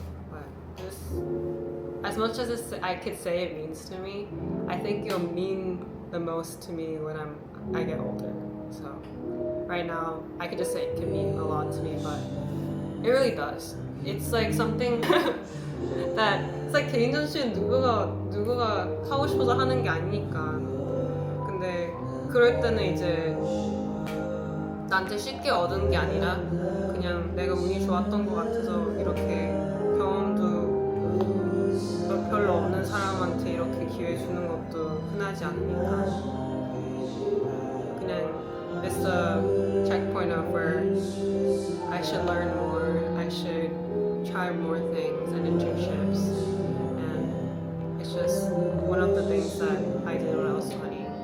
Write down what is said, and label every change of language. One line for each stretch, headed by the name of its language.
English: But as much as I could say it means to me, I think it'll mean the most to me when I get older. So right now, I could just say it can mean a lot to me, but it really does. It's like something that it's like
Korean: 개인 전시는 누구가 하고 싶어서 하는 게 아니니까. 근데 그럴 때는 이제 나한테 쉽게 얻은 게 아니라 그냥 내가 운이 좋았던 것 같아서 이렇게 경험도 별로 없는 사람한테 이렇게 기회 주는 것도 흔하지 않으니까 그냥
English: it's a checkpoint of where I should learn more, I should try more things and internships, and it's just one of the things that I did when I was 20.